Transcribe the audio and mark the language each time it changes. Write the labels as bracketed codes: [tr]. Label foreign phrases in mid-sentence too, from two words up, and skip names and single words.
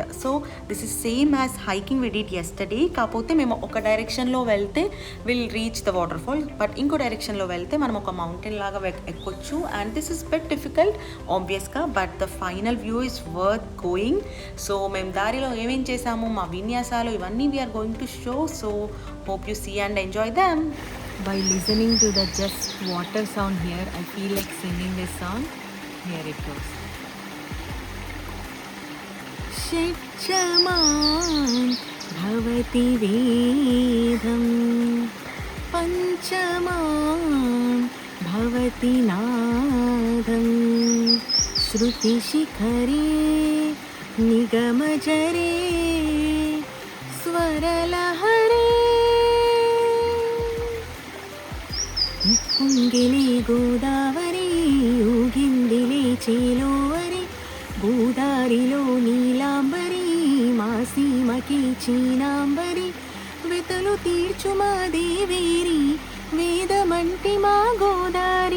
[en] So this is same as hiking we did yesterday. [te] కాకపోతే మేము ఒక డైరెక్షన్లో వెళ్తే [en] will reach the water fall, బట్ [te] ఇంకో డైరెక్షన్లో వెళ్తే మనం ఒక మౌంటైన్ లాగా ఎక్కొచ్చు. [en] And this is bit difficult obviously, but the final view is worth going. [te] సో మేము దారిలో ఏమేం చేసాము, మా విన్యాసాలు ఇవన్నీ [en] we are going to show. So hope you see and enjoy them. By listening to the just water sound here, I feel like singing this song. Here it goes. [sa] शचमान् भवति वेदं, पञ्चमान् भवति नादं, श्रुति शिखरे निगमझरे स्वरलहरे. [te] పొంగిలే గోదావరి ఊగిందిలే చేలోవరి, గోదారిలో నీలాంబరి మా సీమకి చీనాంబరి, వెతలు తీర్చు మా దేవేరి వేదమంటి మా గోదారి,